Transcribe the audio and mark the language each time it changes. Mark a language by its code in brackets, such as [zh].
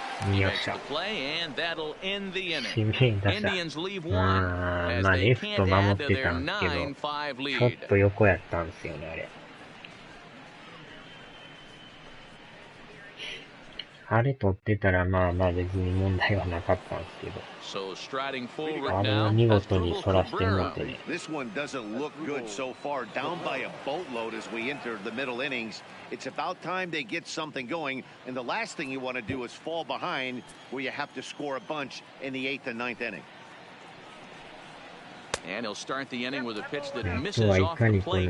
[en] He makes the play, and that'll end the inning. Indians leave one as they can't add to their 9-5 lead. [ja] ちょっと横やったんですよね、あれ。あれ取ってたらまあまあ別に問題はなかったんですけど。あれを見事にそらしてもってね。 [en] This one doesn't look good so far. Down by a boatload as we enter the middle innings. It's about time they get something going. And the last thing you want to do is fall behind where you have to score a bunch in the 8th and 9th inning. And he'll start the inning with a pitch that misses off the plate.